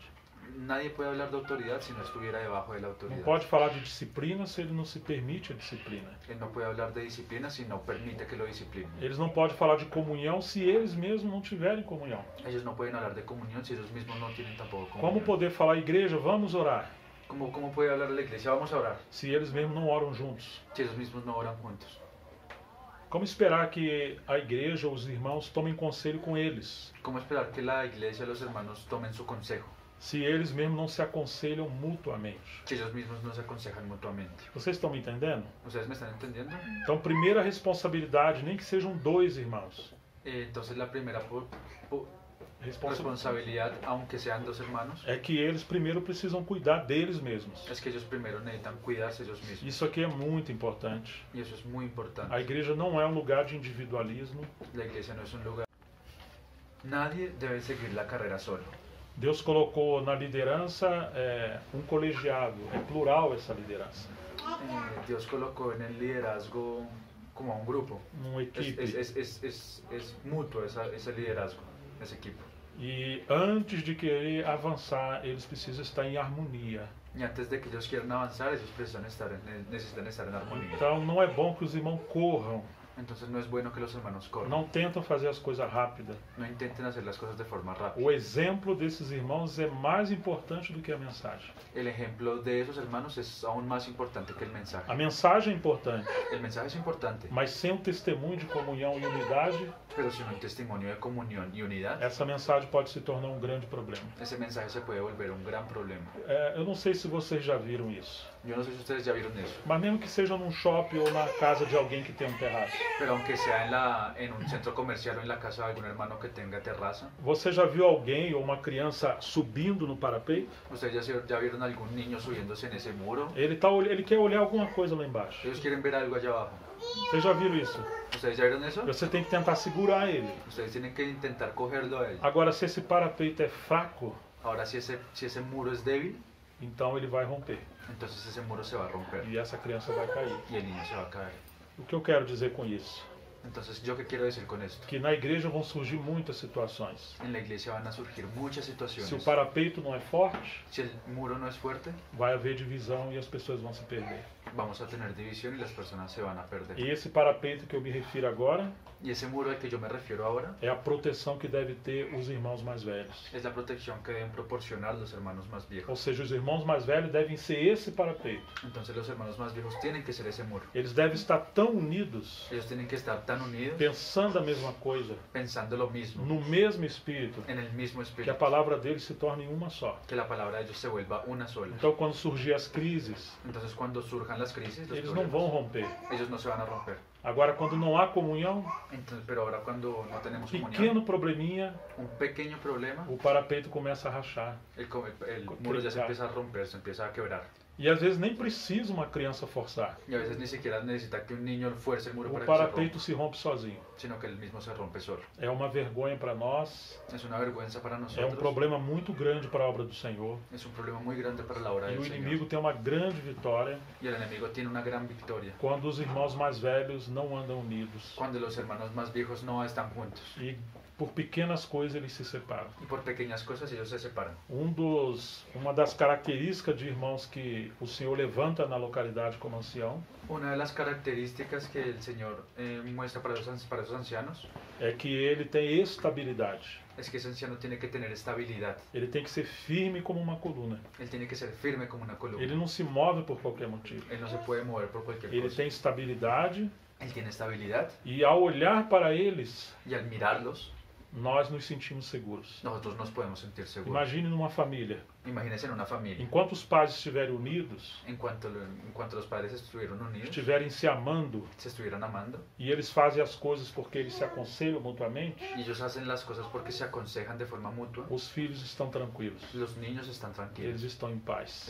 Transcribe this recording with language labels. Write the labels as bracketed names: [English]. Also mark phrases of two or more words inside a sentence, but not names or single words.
[Spanish] Nadie puede hablar de autoridad si no estuviera debajo de la [Portuguese] Não [Spanish] autoridad. [Portuguese] pode falar de disciplina se ele não se permite a disciplina. [Spanish] Él no puede hablar de disciplina si no permite que lo disciplinen. [Portuguese] Eles não podem falar de comunhão se eles mesmos não tiverem comunhão. [Spanish] Ellos no pueden hablar de comunión si ellos mismos no tienen tampoco [Portuguese] Como [Spanish] comunión. [Portuguese] poder falar, igreja, vamos orar, [Spanish] ¿Cómo puede hablar la iglesia? Vamos a orar [Portuguese] se eles mesmos não oram juntos? [Spanish] si ellos mismos no oran juntos. [Portuguese] Como esperar que a igreja ou os irmãos tomem conselho com eles, [Spanish] ¿Cómo esperar que la iglesia y los hermanos tomen su consejo [Portuguese] se eles mesmos não se aconselham mutuamente? [Spanish] si ellos mismos no se aconsejan mutuamente? [Portuguese] Vocês estão me entendendo? [Spanish] ¿Ustedes me están entendiendo? [Portuguese] Então, primeira responsabilidade, nem que sejam dois irmãos. [Spanish] Entonces la primera Responsa- responsabilidad, aunque sean dos hermanos, [Portuguese] é que eles primeiro precisam cuidar deles mesmos. [Spanish] es que ellos primero necesitan cuidarse ellos mismos. [Portuguese] Isso aqui é muito importante. [Spanish] Y eso es muy importante. [Portuguese] A igreja não é um lugar de individualismo. [Spanish] La iglesia no es un lugar. Nadie debe seguir la carrera solo. [Portuguese] Deus colocou na liderança um colegiado, é plural essa liderança, [Spanish] Dios colocó en el liderazgo como a un grupo. [Portuguese] uma equipe. [Spanish] Es mutuo ese liderazgo, ese equipo. [Portuguese] E antes de querer avançar, eles precisam estar em harmonia. [Spanish] Y antes de que ellos quieran avanzar, ellos necesitan estar en armonía. [Portuguese] Então não é bom que os irmãos corram [Spanish] Entonces no es bueno que los hermanos corran. [Portuguese] Não tentam fazer as coisas rápidas. [Spanish] No intenten hacer las cosas de forma rápida. [Portuguese] O exemplo desses irmãos é mais importante do que a mensagem. [Spanish] El ejemplo de esos hermanos es aún más importante que el mensaje. [Portuguese] A mensagem é importante, [Spanish] El mensaje es importante, [Portuguese] mas sem um testemunho de comunhão e unidade, [Spanish] pero sin un testimonio de comunión y unidad, [Portuguese] essa mensagem pode se tornar um grande problema. [Spanish] ese mensaje se puede volver un gran problema. [Portuguese] Eu não sei se vocês já viram isso, [Spanish] Yo no sé si ustedes ya vieron eso, [Portuguese] mas mesmo que seja num shopping ou na casa de alguém que tem um terraço, [Spanish] pero aunque sea en un centro comercial o en la casa de algún hermano que tenga terraza, [Portuguese] você já viu alguém ou uma criança subindo no parapeito? [Spanish] ustedes ya vieron algún niño subiéndose en ese muro, [Portuguese] Ele quer olhar alguma coisa lá embaixo. [Spanish] ellos quieren ver algo allá abajo. [Portuguese] Vocês já viram isso? [Spanish] ¿Ustedes ya vieron eso? [Portuguese] Você tem que tentar segurar ele. [Spanish] Ustedes tienen que intentar cogerlo a él. [Portuguese] Agora, se esse parapeito é fraco, [Spanish] Ahora, si ese muro es débil, [Portuguese] então ele vai romper [Spanish] entonces ese muro se va a romper [Portuguese] e essa criança vai cair. [Spanish] y el niño se va a caer. [Portuguese] O que eu quero dizer com isso? [Spanish] Entonces, ¿yo qué quiero decir con esto? [Portuguese] Que na igreja vão surgir muitas situações. [Spanish] En la iglesia van a surgir muchas [Portuguese] Se o [Spanish] situaciones. [Portuguese] parapeito não é forte, [Spanish] Si el muro no es fuerte, [Portuguese] vai haver divisão e as pessoas vão se perder. [Spanish] vamos a tener división y las personas se van a perder. [Portuguese] E esse parapeito que eu me refiro agora [Spanish] Y ese muro al que yo me refiero ahora [Portuguese] é a proteção que deve ter os irmãos mais velhos. [Spanish] es la protección que deben proporcionar los hermanos más [Portuguese] Ou [Spanish] viejos. [Portuguese] seja, os irmãos mais velhos devem ser esse parapeito. [Spanish] Entonces los hermanos más viejos tienen que ser ese muro. [Portuguese] Eles devem estar tão unidos, [Spanish] Ellos tienen que estar tan unidos, [Portuguese] pensando a mesma coisa, [Spanish] pensando lo mismo, [Portuguese] no mesmo espírito, [Spanish] en el mismo [Portuguese] que a [Spanish] espíritu, [Portuguese] palavra deles se torne uma só. [Spanish] que la palabra de ellos se vuelva una sola. [Portuguese] Então, quando surgir as crises, [Spanish] Entonces cuando surjan las crisis, los [Portuguese] eles não [Spanish] problemas, [Portuguese] vão romper. [Spanish] ellos no se van a romper. [Portuguese] Agora, quando não há comunhão, [Spanish] Entonces, pero ahora cuando no tenemos comunión, [Portuguese] pequeno probleminha, [Spanish] un pequeño problema, [Portuguese] o parapeito começa a rachar. [Spanish] el muro ya se empieza a romper, se empieza a quebrar. [Portuguese] E às vezes nem precisa uma criança forçar. [Spanish] Y a veces ni siquiera necesita que un niño fuerce el muro [Portuguese] O [Spanish] para que se rompa, [Portuguese] parapeito se rompe sozinho. [Spanish] sino que él mismo se rompe solo. [Portuguese] É uma vergonha para nós, [Spanish] Es una vergüenza para [Portuguese] é um [Spanish] nosotros, [Portuguese] problema muito grande para a obra do Senhor. [Spanish] es un problema muy grande para la obra [Portuguese] E [Spanish] del [Portuguese] o [Spanish] Señor. [Portuguese] inimigo tem uma grande vitória [Spanish] Y el enemigo tiene una gran victoria [Portuguese] quando os irmãos mais velhos não andam unidos. [Spanish] cuando los hermanos más viejos no están juntos. [Portuguese] E por pequenas coisas eles se separam. [Spanish] Y por pequeñas cosas ellos se separan. [Portuguese] Uma das características de irmãos que o Senhor levanta na localidade como ancião [Spanish] Una de las características que el Señor muestra para esos ancianos [Portuguese] é que ele tem estabilidade. [Spanish] es que ese anciano tiene que tener estabilidad. [Portuguese] Ele tem que ser firme como uma coluna. [Spanish] Él tiene que ser firme como una columna. [Portuguese] Ele não se move por qualquer motivo. [Spanish] Él no se puede mover por cualquier [Portuguese] Ele [Spanish] cosa. [Portuguese] tem estabilidade [Spanish] Él tiene estabilidad [Portuguese] e ao olhar para eles, [Spanish] y al mirarlos, [Portuguese] nós nos sentimos seguros. [Spanish] nosotros nos podemos sentir seguros. [Portuguese] Imagine numa família. [Spanish] Imagínense en una familia. [Portuguese] Enquanto os pais estiverem unidos, [Spanish] En cuanto los padres estuvieron unidos, [Portuguese] estiverem se amando [Spanish] se estuvieran amando, [Portuguese] e eles fazem as coisas porque eles se aconselham mutuamente, [Spanish] y ellos hacen las cosas porque se aconsejan de forma mutua, [Portuguese] os filhos estão tranquilos. [Spanish] los niños están [Portuguese] Eles [Spanish] tranquilos, [Portuguese] estão em paz.